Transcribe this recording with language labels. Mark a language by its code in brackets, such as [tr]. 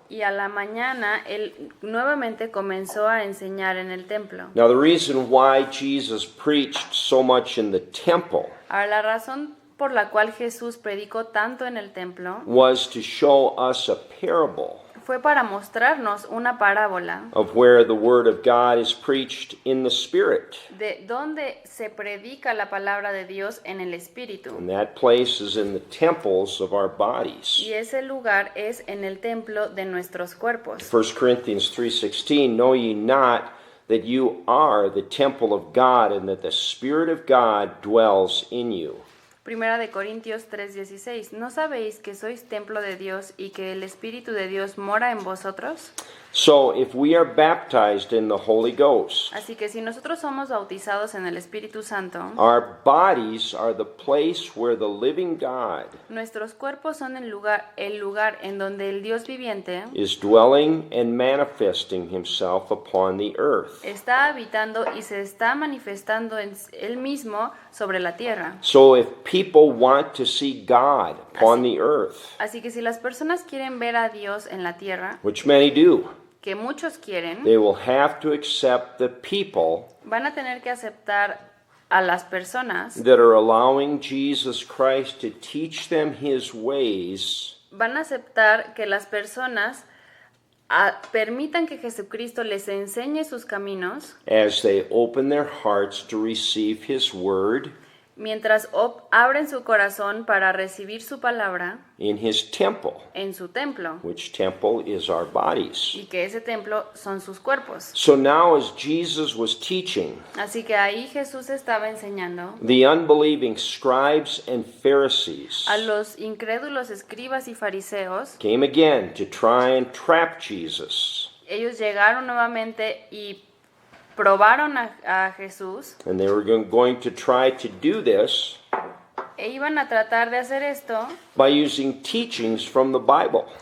[es] Y a la mañana él nuevamente comenzó a enseñar en el templo. [en] Now the reason why Jesus preached so much in the temple [es] Ahora, la razón por la cual Jesús predicó tanto en el templo [en] was to show us a parable [es] fue para mostrarnos una parábola [en] of where the word of God is preached in the Spirit. [es] de donde se predica la palabra de Dios en el Espíritu. [en] And that place is in the temples of our bodies. [es] Y ese lugar es en el templo de nuestros cuerpos. [en] 1 Corinthians 3:16, know ye not that you are the temple of God and that the Spirit of God dwells in you. [es] Primera de Corintios 3:16. ¿No sabéis que sois templo de Dios y que el Espíritu de Dios mora en vosotros? [en] So if we are baptized in the Holy Ghost, [es] Así que si nosotros somos bautizados en el Espíritu Santo, [en] our bodies are the place where the living God [es] nuestros cuerpos son el lugar en donde el Dios viviente [en] is dwelling and manifesting himself upon the earth. [es] está habitando y se está manifestando en él mismo sobre la tierra. [en] So if people want to see God upon the earth, [es] Así que si las personas quieren ver a Dios en la tierra, [en] which many do, [es] que muchos quieren, [en] they will have to accept the people [es] van a tener que aceptar a las personas, [en] that are allowing Jesus Christ to teach them his ways [es] van a aceptar que las personas permitan que Jesucristo les enseñe sus caminos [en] as they open their hearts to receive his word [es] mientras abren su corazón para recibir su palabra [en] in his temple, [es] en su templo, [en] which temple is our bodies. [es] y que ese templo son sus cuerpos. [en] So now as Jesus was teaching, [es] Así que ahí Jesús estaba enseñando [en] the unbelieving scribes and Pharisees [es] a los incrédulos escribas y fariseos. [en] came again to try and trap Jesus. [es] Ellos llegaron nuevamente y probaron a Jesús [en] And they were going to try to do this [es] e iban a tratar de hacer esto [en] by using teachings from the Bible.